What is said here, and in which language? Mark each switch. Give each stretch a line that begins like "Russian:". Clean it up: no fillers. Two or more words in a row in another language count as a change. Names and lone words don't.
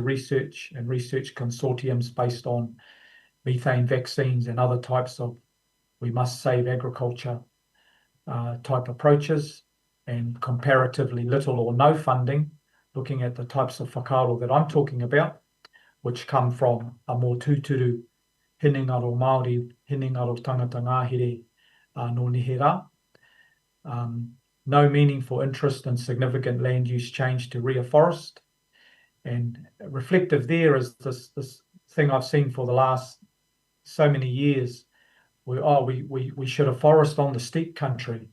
English: research and research consortiums based on methane vaccines and other types of we must save agriculture type approaches, and comparatively little or no funding looking at the types of whakaaro that I'm talking about, which come from a more
Māori: tūturu hinengaro Māori, hinengaro tangata ngāhere no nehe rā.
English: No meaningful interest in significant land use change to reforest. And reflective there is this thing I've seen for the last so many years, where we should have forest on the steep country.